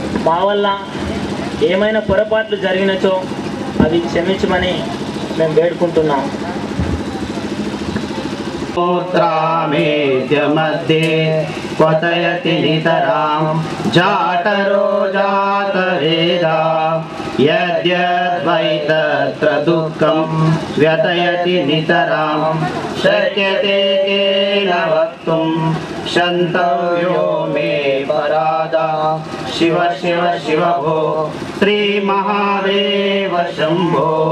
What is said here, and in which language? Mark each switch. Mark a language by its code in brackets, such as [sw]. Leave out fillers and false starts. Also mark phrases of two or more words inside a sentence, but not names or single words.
[te] మా వల్ల ఏమైనా పొరపాట్లు జరిగినచో అవి క్షమించమని మేము వేడుకుంటున్నాం. [sa] ोत्रामेत्य मध्ये क्वथयति नितरां जातरो जातवेदा यद्यद्वै तत्र दुःखं व्यथयति नितरां शक्यते केन वक्तुं क्षन्तव्यो मे परादा शिव शिव शिव भो श्रीमहादेव शम्भो